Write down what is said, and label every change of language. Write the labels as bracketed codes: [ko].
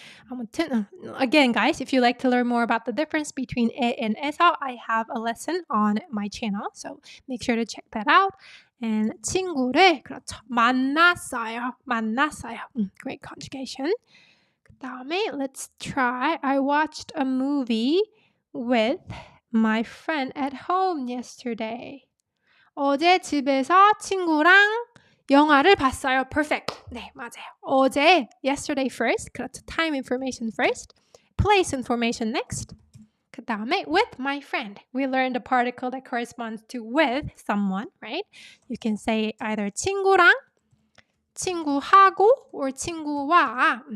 [en] 아무튼, again, guys, if you like to learn more about the difference between 에 and 에서, I have a lesson on my channel, so make sure to check that out. And [ko] 친구를 그렇죠. 만났어요. [en] Great conjugation. [ko] 그다음에 [en] let's try. I watched a movie with my friend at home yesterday. [ko] 어제 집에서 친구랑 영화를 봤어요. Perfect. 네, 맞아요. [en] 어제, yesterday first. [ko] 그렇죠. [en] Time information first. Place information next. 그 다음에 with my friend. We learned a particle that corresponds to with someone, right? You can say either 친구랑, 친구하고, or 친구와.